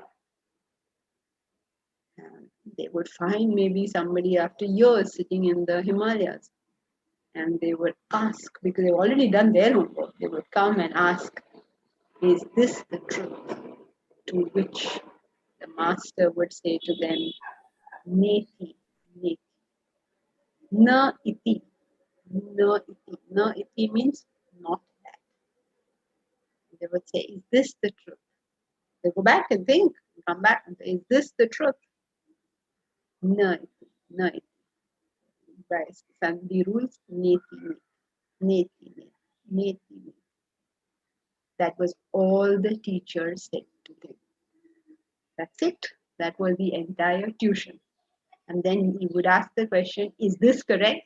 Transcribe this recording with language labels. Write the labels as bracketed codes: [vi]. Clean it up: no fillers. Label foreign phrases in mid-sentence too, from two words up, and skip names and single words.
[en] And they would find maybe somebody after years sitting in the Himalayas, and they would ask, because they've already done their homework, they would come and ask, is this the truth? To which the master would say to them, [sa] Neti, Neti. Na iti. Na iti. Na iti [en] means not that. They would say, is this the truth? They go back and think, come back and say, is this the truth? [sa] Na iti. Na iti. [en] By Sandhi rules, [sa] Neti, Neti, Neti, Neti, Neti. [en] That was all the teacher said to them. That's it. That was the entire tuition. And then he would ask the question, is this correct?